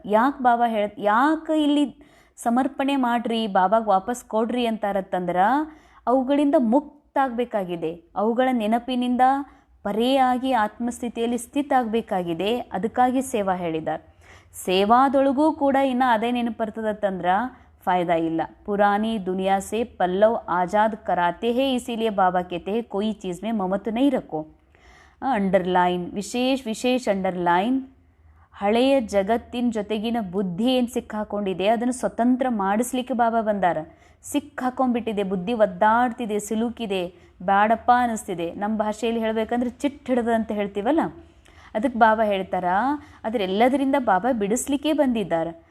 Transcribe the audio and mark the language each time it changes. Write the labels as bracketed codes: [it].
[kn] ಯಾಕೆ ಬಾಬಾ ಯಾಕೆ ಇಲ್ಲಿ ಸಮರ್ಪಣೆ ಮಾಡಿರಿ, ಬಾಬಾಗೆ ವಾಪಸ್ ಕೊಡ್ರಿ ಅಂತಾರತ್ತಂದ್ರೆ ಅವುಗಳಿಂದ ಮುಕ್ತ ಆಗಬೇಕಾಗಿದೆ, ಅವುಗಳ ನೆನಪಿನಿಂದ ಪರೆಯಾಗಿ ಆತ್ಮಸ್ಥಿತಿಯಲ್ಲಿ ಸ್ಥಿತ ಆಗಬೇಕಾಗಿದೆ. ಅದಕ್ಕಾಗಿ ಸೇವಾ ಹೇಳಿದ್ದಾರೆ. ಸೇವಾದೊಳಗೂ ಕೂಡ ಇನ್ನು ಅದೇ ನೆನಪು ಬರ್ತದತ್ತಂದ್ರೆ फ़ायदा ಇಲ್ಲ. [hi] पुरानी दुनिया से पल्लव आज़ाद कराते हैं, इसीलिए बाबा कहते हैं कोई चीज़ में ममत्व नहीं रखो. [kn] ಅಂಡರ್ಲೈನ್, ವಿಶೇಷ ಅಂಡರ್ಲೈನ್, ಹಳೆಯ ಜಗತ್ತಿನ ಜೊತೆಗಿನ ಬುದ್ಧಿ ಏನು ಸಿಕ್ಕಾಕೊಂಡಿದೆ ಅದನ್ನು ಸ್ವತಂತ್ರ ಮಾಡಿಸ್ಲಿಕ್ಕೆ ಬಾಬಾ ಬಂದಾರ. ಸಿಕ್ಕಾಕೊಂಡ್ಬಿಟ್ಟಿದೆ, ಬುದ್ಧಿ ಒದ್ದಾಡ್ತಿದೆ, ಸಿಲುಕಿದೆ, ಬ್ಯಾಡಪ್ಪ ಅನ್ನಿಸ್ತಿದೆ. ನಮ್ಮ ಭಾಷೆಯಲ್ಲಿ ಹೇಳಬೇಕಂದ್ರೆ ಚಿಟ್ಟು ಹಿಡ್ದು ಅಂತ ಹೇಳ್ತೀವಲ್ಲ, ಅದಕ್ಕೆ ಬಾಬಾ ಹೇಳ್ತಾರ, ಅದರೆಲ್ಲದರಿಂದ ಬಾಬಾ ಬಿಡಿಸ್ಲಿಕ್ಕೆ ಬಂದಿದ್ದಾರೆ.